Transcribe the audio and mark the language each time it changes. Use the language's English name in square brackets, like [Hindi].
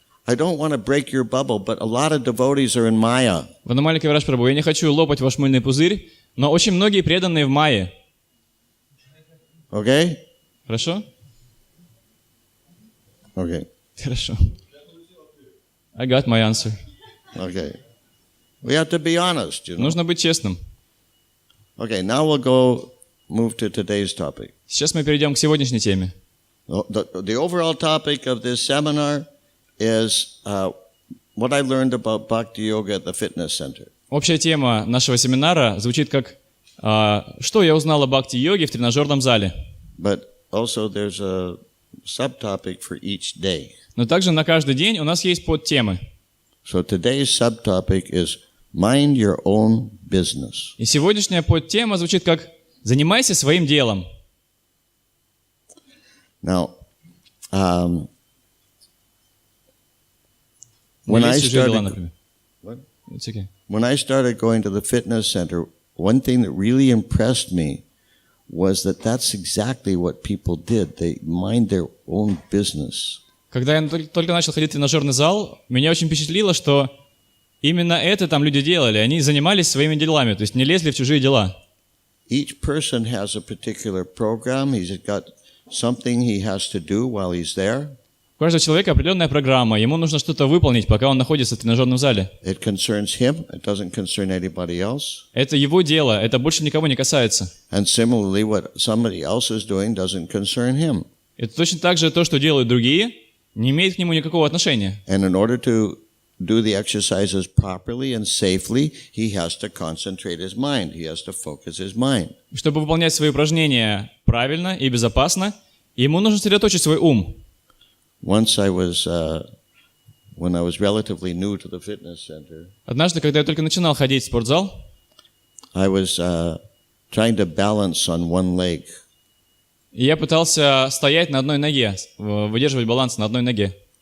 [English] I don't want to break your bubble, but a lot of devotees are in Maya. [Russian] Ванамали Кавираш Прабху, я не хочу лопать ваш мыльный пузырь, но очень многие преданные в майе. [English] Okay? [Russian] Хорошо? [English] Okay. [Russian] Хорошо. [English] I got my answer. Okay. We have to be honest, you know. [Russian] Нужно быть честным. [English] Okay, now we'll move to today's topic. [Russian] Сейчас мы перейдем к сегодняшней теме. [English] The overall topic of this seminar is what I learned about bhakti-yoga at the fitness center. [Russian] Общая тема нашего семинара звучит как «Что я узнал о бхакти-йоге в тренажерном зале?». [English] But also there's a subtopic for each day. [Russian] Но также на каждый день у нас есть подтемы. [English] So today's subtopic is mind your own business. [Russian] И сегодняшняя подтема звучит как «Занимайся своим делом». [English] Now, when I started going to the fitness center, one thing that really impressed me was that that's exactly what people did. They mind their own business. [Russian] Когда я только начал ходить в тренажерный зал, меня очень впечатлило, что именно это там люди делали. Они занимались своими делами, то есть не лезли в чужие дела. [English] Each person has a particular program. He's got something he has to do while he's there. [Russian] У каждого человека определенная программа. Ему нужно что-то выполнить, пока он находится в тренажерном зале. [English] It concerns him. It doesn't concern anybody else. [Russian] Это его дело. Это больше никого не касается. [English] And similarly, what somebody else is doing doesn't concern him. [Russian] Это точно так же то, что делают другие, не имеет к нему никакого отношения. [English] And in order to do the exercises properly and safely, he has to concentrate his mind. He has to focus his mind. [Russian] Чтобы выполнять свои упражнения правильно и безопасно, ему нужно сосредоточить свой ум. [English] Once I was, when I was relatively new to the fitness center, [Russian] Однажды, когда я только начинал ходить в спортзал, [English] I was trying to balance on one leg. [Russian] я пытался стоять на одной ноге, выдерживать баланс на одной ноге.